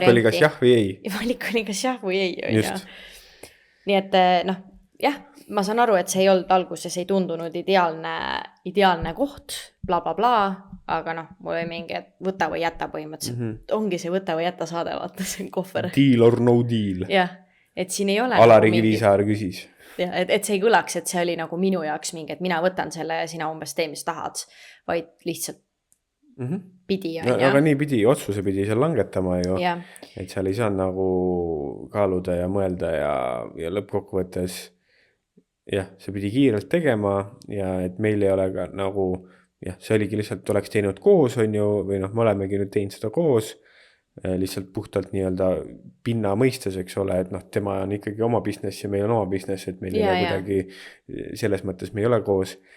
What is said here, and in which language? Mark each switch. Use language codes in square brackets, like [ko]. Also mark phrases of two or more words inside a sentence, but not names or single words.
[et] Valik oli kas jah või ei. Valik oli kas jah või ei. Nii et jah, ma saan aru, et see ei olnud alguses, ei tundunud ideaalne koht, bla bla bla, aga mul oli mingi, et võta või jäta põhimõtteliselt. Ongi see võta või jäta saade, vaata, see kohver. [en] Deal or no deal. [et] Jah, et siin ei ole Alari Kivisaar küsis. Ja, et see ei kõlaks, et see oli nagu minu jaoks mingi, et mina võtan selle ja sina umbes tee, mis tahad, vaid lihtsalt pidi, on ju. Aga nii pidi, otsuse pidi seal langetama ju, ja. Et seal ei saa nagu kaaluda ja mõelda ja lõppkokkuvõttes jah, see pidi kiirelt tegema ja et meil ei ole ka nagu jah, see oligi lihtsalt, oleks teinud koos, on ju, või me olemegi nüüd teinud seda koos, lihtsalt puhtalt nii-öelda pinna mõistes, eks ole, et tema on ikkagi oma business ja meil on oma business, et meil ei ole kuidagi selles mõttes me ei ole koos.